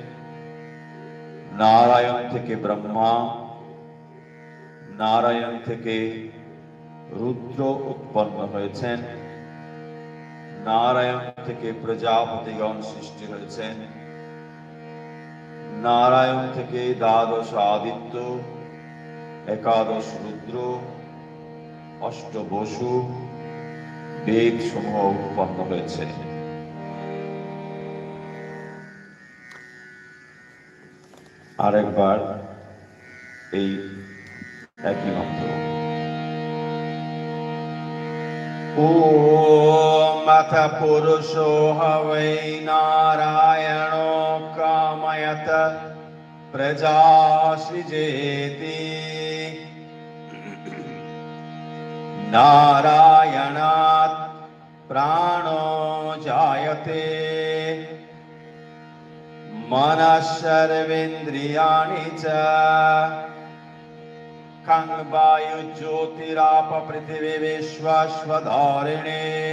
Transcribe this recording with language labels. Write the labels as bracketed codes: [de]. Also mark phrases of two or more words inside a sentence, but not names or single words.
[bn] নারায়ণ থেকে ব্রহ্মা, নারায়ণ থেকে রুদ্র উৎপন্ন হয়েছেন, নারায়ণ থেকে প্রজাপতিগণ সৃষ্টি হয়েছেন, নারায়ণ থেকে দ্বাদশ আদিত্য, একাদশ রুদ্র, অষ্ট বসু, বেদ সমূহ উৎপন্ন হয়েছে। আরেকবার এই একই মন্ত্র। [sa] ओम अथ पुरुषो हवै नारायणो कामयत प्रजा सृजेति। नारायणात् प्राणो जायते मनश्चर्वेन्द्रियाणि च खं वायुज्योतिराप पृथिवी विश्वस्वधारिणे।